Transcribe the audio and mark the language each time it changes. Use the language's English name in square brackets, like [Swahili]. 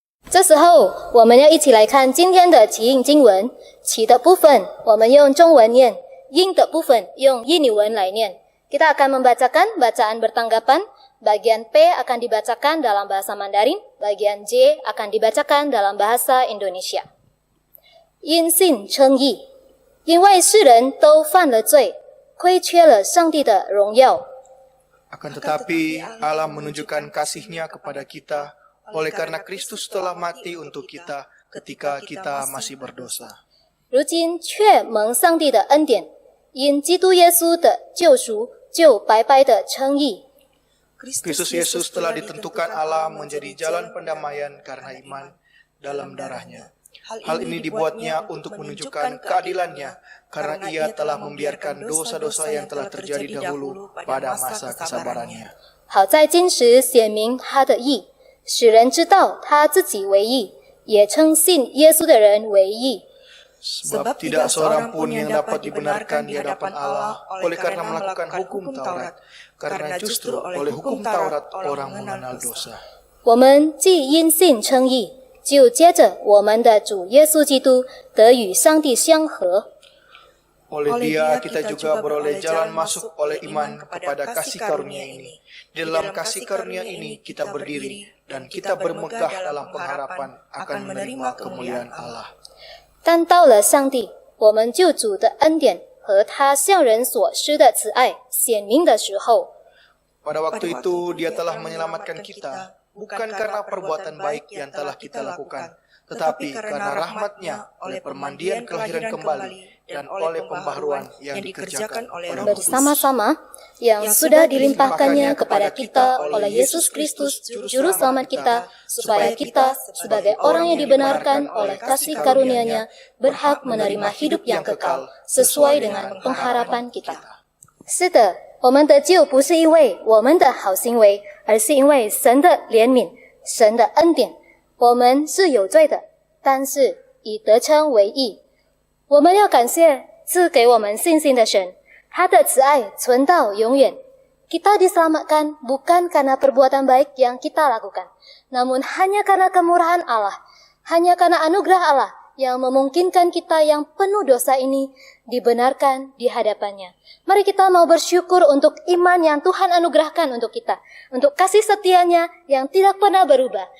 [Chinese] 这时候，我们要一起来看今天的起印经文。起的部分我们用中文念，印的部分用印尼文来念。 [Indonesian] Kita akan membacakan bacaan bertanggapan. Bagian P akan dibacakan dalam bahasa Mandarin, bagian J akan dibacakan dalam bahasa Indonesia. [Chinese] 因信称义，因为世人都犯了罪，亏缺了上帝的荣耀。 [Indonesian] Akan tetapi Allah menunjukkan kasih-Nya kepada kita oleh karena Kristus telah mati untuk kita ketika kita masih berdosa. [Chinese] 如今却蒙上帝的恩典，因基督耶稣的救赎，就白白的称义。 [Indonesian] Kristus Yesus telah ditentukan Allah menjadi jalan pendamaian karena iman dalam darah-Nya. Hal ini dibuatnya untuk menunjukkan keadilan-Nya karena Ia telah membiarkan dosa-dosa yang telah terjadi dahulu pada masa kesabaran-Nya. [Chinese] 好在今时显明他的义，使人知道他自己为义，也称信耶稣的人为义。 [Indonesian] Sebab tidak seorang pun yang dapat dibenarkan di hadapan Allah oleh karena melakukan hukum Taurat, karena justru oleh hukum Taurat orang mengenal dosa. [Chinese] 我们既因信称义，就接着我们的主耶稣基督得与上帝相合。 [Indonesian] Oleh Dia kita juga beroleh jalan masuk oleh iman kepada kasih karunia ini. Di dalam kasih karunia ini kita berdiri dan kita bermegah dalam pengharapan akan menerima kemuliaan Allah. [Chinese] 但到了上帝，我们救主的恩典和他向人所施的慈爱显明的时候， [Indonesian] Pada waktu itu Dia telah menyelamatkan kita, bukan karena perbuatan baik yang telah kita lakukan, tetapi karena rahmat-Nya oleh permandian kelahiran kembali dan oleh pembaharuan yang dikerjakan oleh Roh Kudus. bersama-sama yang sudah dilimpahkannya kepada kita oleh Yesus Kristus, Juru Selamat kita, supaya kita sebagai orang yang dibenarkan oleh kasih karunia-Nya berhak menerima hidup yang kekal sesuai dengan pengharapan kita. [Chinese] 是的，我们得救不是因为我们的好行为，而是因为神的怜悯、神的恩典。我们是有罪的，但是已得称为义。我们要感谢赐给我们信心的神，他的慈爱存到永远。 [Indonesian] Kita diselamatkan bukan karena perbuatan baik yang kita lakukan, namun hanya karena kemurahan Allah, hanya karena anugerah Allah yang memungkinkan kita yang penuh dosa ini dibenarkan di hadapannya. Mari kita mau bersyukur untuk iman yang Tuhan anugerahkan untuk kita, untuk kasih setianya yang tidak pernah berubah.